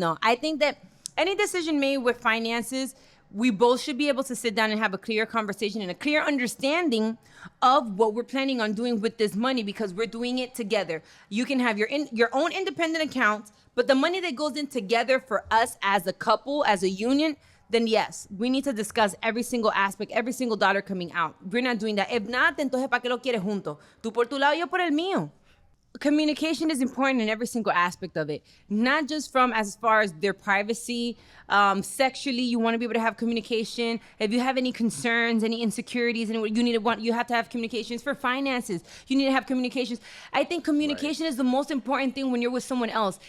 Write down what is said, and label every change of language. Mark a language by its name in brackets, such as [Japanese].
[English] No, I think that any decision made with finances, we both should be able to sit down and have a clear conversation and a clear understanding of what we're planning on doing with this money, because we're doing it together. You can have your own independent accounts, but the money that goes in together for us as a couple, as a union, then yes, we need to discuss every single aspect, every single dollar coming out. We're not doing that. If not, [Spanish] entonces ¿para qué lo quieres junto? Tú por tu lado, yo por el mío. [English] Communication is important in every single aspect of it, not just from as far as their privacy. Sexually, you want to be able to have communication. If you have any concerns, any insecurities, and you have to have communications. For finances, you need to have communications. I think communication is the most important thing when you're with someone else.